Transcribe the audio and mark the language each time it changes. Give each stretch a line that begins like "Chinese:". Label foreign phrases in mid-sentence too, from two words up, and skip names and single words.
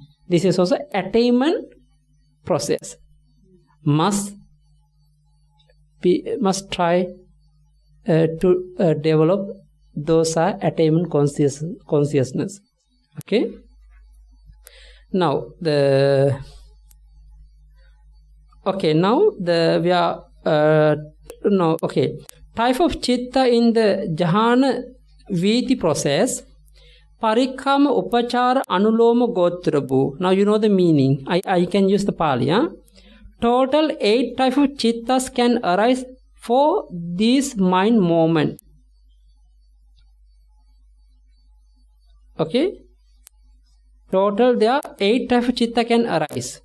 English: This is also attainment process. Must try to develop those are attainment consciousness. Okay. Now we are type of citta in the
Pali: jhana Vīthi
English: process.
Pali: Parikamma, upachara, anuloma, gotrabu.
English: Now you know the meaning. I can use the Pali. Total 8 types of chittas can arise for this mind moment. Okay. Total there are 8 types of chitta can arise.